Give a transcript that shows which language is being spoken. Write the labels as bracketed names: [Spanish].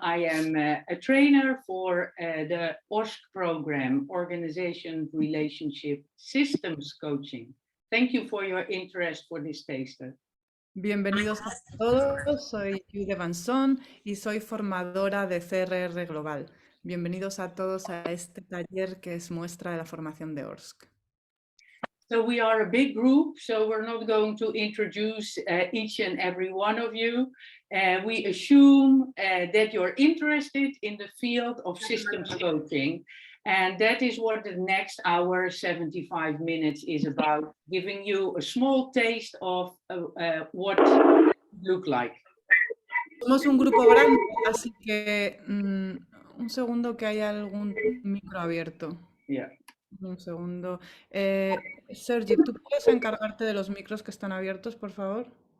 [English] I am a trainer for the ORSC program, Organization, Relationship, Systems Coaching. Thank you for your interest for this taster. [Spanish] Bienvenidos a todos, soy Judy Van Zon y soy formadora de CRR Global. Bienvenidos a todos a este taller que es muestra de la formación de ORSC. [English] So we are a big group, so we're not going to introduce each and every one of you. We assume that you're interested in the field of systems coaching, and that is what the next hour, 75 minutes, is about, giving you a small taste of what it look like. [Spanish] Somos un grupo grande, así que un segundo que hay algún micro abierto. [English] Yeah. [Spanish] Un segundo. Sergi, ¿tú puedes encargarte de los micros que están abiertos, por favor?